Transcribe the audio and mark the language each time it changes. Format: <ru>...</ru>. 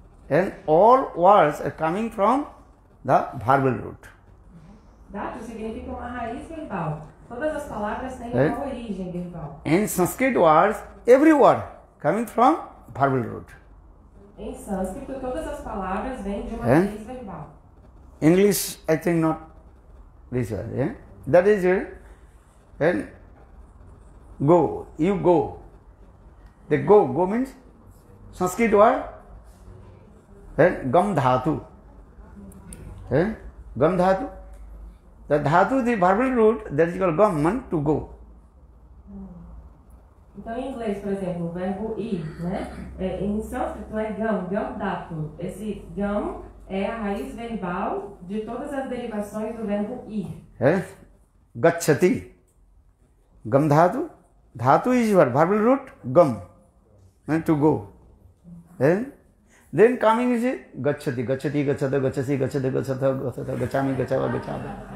<en>And all words are coming from the verbal root.</en> <pt>Dhatu significa uma raiz verbal. Todas as palavras têm uma origem verbal.</pt> <en>In Sanskrit words, every word coming from verbal root.</en> <pt>Em sânscrito, todas as palavras vêm de uma raiz verbal.</pt> <en>English, I think not this word. Yeah? That is it. And go, you go. The go means Sanskrit word. And gam dhatu. Gam dhatu. The dhatu, the verbal root, that is called gam, means to go.</en> <pt>Então, em inglês, por exemplo, o verbo ir, né? Em sânscrito é gam dhatu. Esse gam é a raiz verbal de todas as derivações do verbo ir.</pt> <sa>Gacchati. Gam dhatu.</sa> <en>Dhatu is your verbal root, gam, means to go. Then coming is</en> <sa>gacchati, gacchati, gacchata, gacchasi, gacchata, gacchata, gacchata, gachami, gachava, gachava.</sa>